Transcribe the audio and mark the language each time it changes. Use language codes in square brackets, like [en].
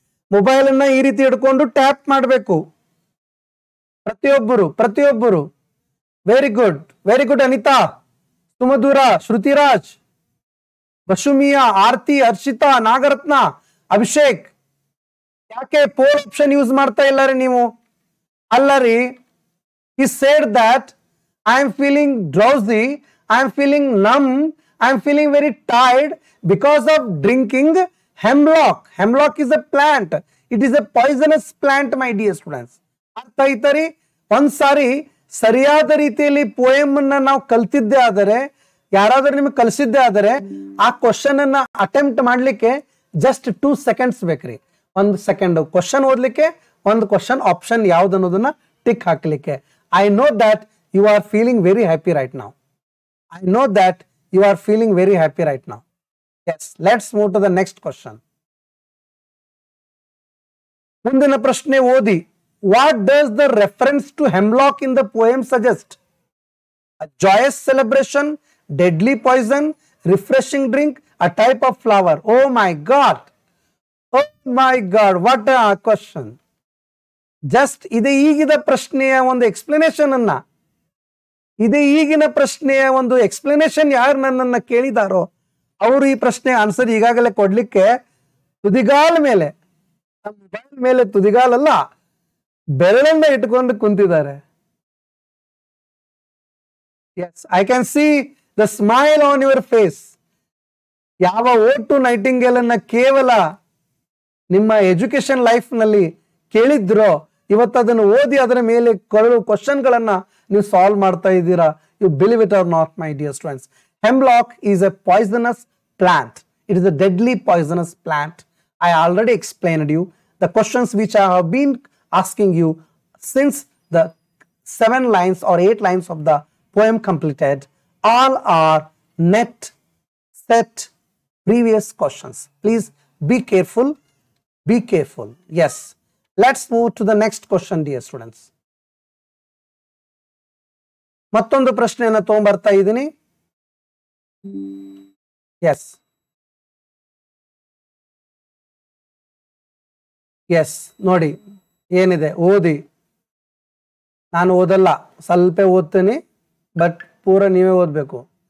[kn] Mobile ಅನ್ನ ಈ ರೀತಿ ಹಿಡ್ಕೊಂಡು ಟ್ಯಾಪ್ ಮಾಡಬೇಕು ಪ್ರತಿಯೊಬ್ಬರು. [en] Very good, very good. Anita, Sumadhura, Shrutiraj, Basumiya, Aarti, Harshita, Nagaratna, Abhishek. [kn] ಯಾಕೆ ಪೋಲ್ ಆಪ್ಷನ್ ಯೂಸ್ ಮಾಡ್ತಾ ಇಲ್ಲ ರೀ ನೀವು? ಅಲ್ಲ ರೀ, [en] he said that I am feeling drowsy, I am feeling numb, I am feeling very tired because of drinking hemlock. Hemlock is a plant. It is a poisonous plant, my dear students. [kn] ಅರ್ಥ ಆಯ್ತಾ ರೀ? ಒಂದ್ಸಾರಿ ಸರಿಯಾದ ರೀತಿಯಲ್ಲಿ poem ಅನ್ನ ನಾವು ಕಲ್ತಿದ್ದೆ ಆದರೆ, ಯಾರಾದ್ರೂ ನಿಮಗೆ ಕಲಿಸಿದ್ದೆ ಆದರೆ, ಆ ಕ್ವಶನ್ ಅನ್ನ ಅಟೆಂಪ್ಟ್ ಮಾಡ್ಲಿಕ್ಕೆ ಜಸ್ಟ್ 2 ಸೆಕೆಂಡ್ಸ್ ಬೇಕ್ರಿ. 1 ಸೆಕೆಂಡ್ ಕ್ವಶನ್ ಓದ್ಲಿಕ್ಕೆ, 1 ಕ್ವಶನ್ ಆಪ್ಷನ್ ಯಾವ್ದು ಅನ್ನೋದನ್ನ ಟಿಕ್ ಹಾಕ್ಲಿಕ್ಕೆ. [en] I know that you are feeling very happy right now. I know that you are feeling very happy right now. Yes, let's move to the next question. [kn] ಮುಂದಿನ ಪ್ರಶ್ನೆ ಓದಿ. [en] What does the reference to hemlock in the poem suggest? A joyous celebration, deadly poison, refreshing drink, a type of flower. Oh my God. Oh my God, what a question. [kn] Just ಇದೆ ಈಗಿನ ಪ್ರಶ್ನೆಯ ಒಂದು explanation ಅನ್ನ, ಈಗಿನ ಪ್ರಶ್ನೆಯ ಒಂದು explanation ಯಾರು ನನ್ನನ್ನ ಕೇಳಿದಾರೋ ಅವರು ಈ ಪ್ರಶ್ನೆ ಆನ್ಸರ್ ಈಗಾಗಲೇ ಕೊಡ್ಲಿಕ್ಕೆ ತುದಿಗಾಲ ಮೇಲೆ, ಮೊಬೈಲ್ ಮೇಲೆ ತುದಿಗಾಲಲ್ಲ, ಬೆರಳನ್ನ ಇಟ್ಕೊಂಡು ಕುಂತಿದ್ದಾರೆ. [en] Yes, I can see the smile on your face. [kn] ಯಾವ ಓಡ್ ಟು ನೈಟಿಂಗೇಲ್ ಅನ್ನ ಕೇವಲ ನಿಮ್ಮ ಎಜುಕೇಶನ್ ಲೈಫ್ ನಲ್ಲಿ ಕೇಳಿದ್ರೋ, ಇವತ್ತು ಅದನ್ನು ಓದಿ ಅದರ ಮೇಲೆ ಕ್ವಶನ್ ಗಳನ್ನ ನೀವು ಸಾಲ್ವ್ ಮಾಡ್ತಾ ಇದ್ದೀರಾ. [en] You believe it or not, my dear students. Hemlock is a poisonous plant. It is a deadly poisonous plant. I already explained you the questions which I have been asking you since the 7 lines or 8 lines of the poem completed. All are net set previous questions. Please be careful. Be careful. Yes. Let's move to the next question, dear students. [kn] ಮತ್ತೊಂದು ಪ್ರಶ್ನೆಯನ್ನು ತಗೊಂಡ್ಬರ್ತಾ ಇದ್ದೀನಿ. S S ನೋಡಿ ಏನಿದೆ ಓದಿ. ನಾನು ಓದಲ್ಲ, ಸ್ವಲ್ಪ ಓದ್ತೀನಿ, ಬಟ್ ಪೂರ ನೀವೇ ಓದಬೇಕು.